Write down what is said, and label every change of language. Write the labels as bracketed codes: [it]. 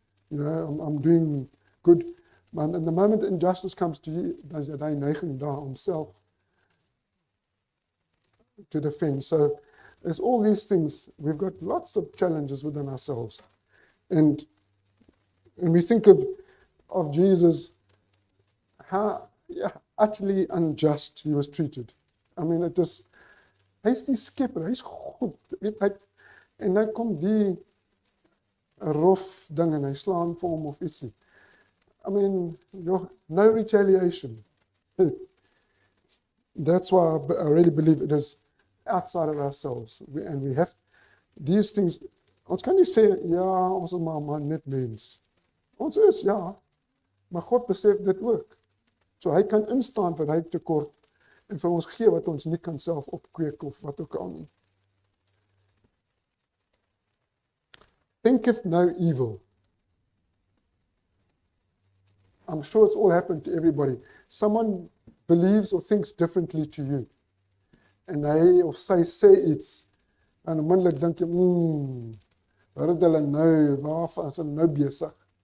[en] You know, I'm doing good. And the moment injustice comes to you, [af] dan is hy neiging daar om self [en] to defend. So there's all these things. We've got lots of challenges within ourselves. And we think of Jesus, how utterly unjust he was treated. [af] I mean, hy is die skepper, hy is goed. En nou kom die rof ding en hy slaan vir hom of ietsie. [en] I mean, no retaliation. That's why I really believe it is outside of ourselves. And we have these things. [af] Ons kan nie sê, ja, ons is maar net mens. Ons is, ja, maar God besef dit ook. So hy kan instaan vir hy tekort en vir ons gee wat ons nie kan self opkweek of wat ook al nie. [en] Thinketh no evil. I'm sure it's all happened to everybody. Someone believes or thinks differently to you. [af] En hy of sy sê iets, en onmiddellik dink jy, wat het hulle nou, waarvan is hulle nou besig?